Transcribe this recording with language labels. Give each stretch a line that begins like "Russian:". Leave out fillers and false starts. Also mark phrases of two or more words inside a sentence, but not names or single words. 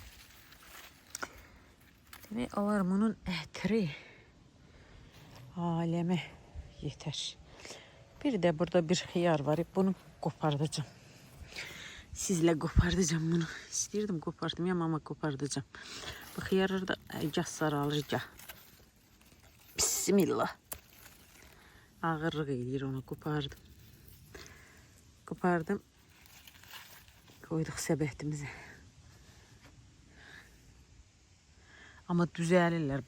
Azerbaijani: Demək alar bunun ətri.
Turkish: Aləmə yeter. Bir de burada bir xiyar var. Bunu kopardacağım. Sizle kopardacağım bunu. İstəyirdim kopardım ya ama kopardacağım.
Azerbaijani: Bu xiyarları da gah saralır gah. Bismillah. Ağırlıq eləyir, onu kopardım. Koyduk səbətimizə.
Turkish: Ama düzəlirlər.